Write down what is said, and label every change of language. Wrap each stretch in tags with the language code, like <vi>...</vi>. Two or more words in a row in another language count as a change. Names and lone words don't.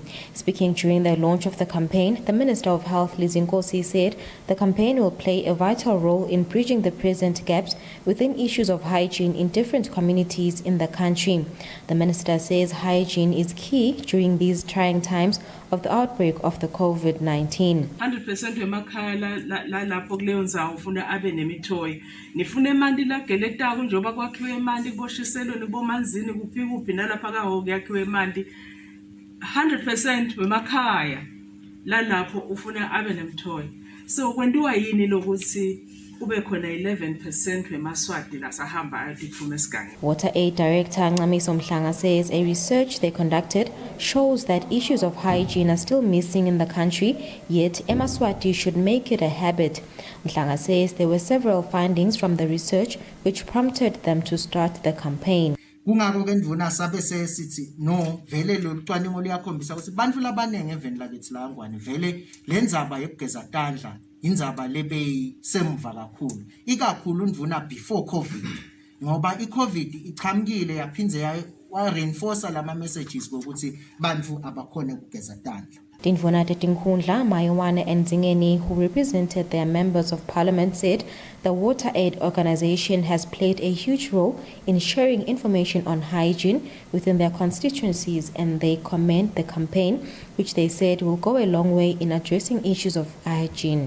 <en>Speaking during the launch of the campaign, the Minister of Health, Lizinkosi, said the campaign will play a vital role in bridging the present gaps within issues of hygiene in different communities in the country. The Minister says hygiene is key during these trying times of the outbreak of the COVID-19.</en> <ss>100% wemakhaya la lapho kuleyo ndzawo ufuna abe nemithoyi nifuna emanti lageletako njoba kwakhiwe emanti kuboshiselwe nibomanzini kuphi nalapha kaho kuyakhiwe emanti 100% wemakhaya la lapho ufuna abe nemithoyi so kwenziwa yini lokuthi kube khona 11% wemaswati lasahamba ayotiphume esiganga.</ss> <en>WaterAid Director Ncamiso Mhlanga says a research they conducted shows that issues of hygiene are still missing in the country, yet emaswati should make it a habit. Mhlanga says there were several findings from the research which prompted them to start the campaign.</en> <ss>Kungako ke ndvuna sabe sithi no vele lo cwaningo liyakhombisa ukuthi bantu labanenge eveni lakithi la ngwane vele lenzaba yokugeza tandla indzaba lebeyisemva kakhulu ikakhulu ndvuna</ss> <en>before covid</en> <ss>ngoba icovid ichamkile yaphinze wa reinforce lama messages ukuthi bantu abakhona ukugeza tandla.</ss> <en>Ndvuna Tetinkhundla, Mayuane and Nzingeni, who represented their members of parliament, said the WaterAid organization has played a huge role in sharing information on hygiene within their constituencies, and they commend the campaign, which they said will go a long way in addressing issues of hygiene.</en>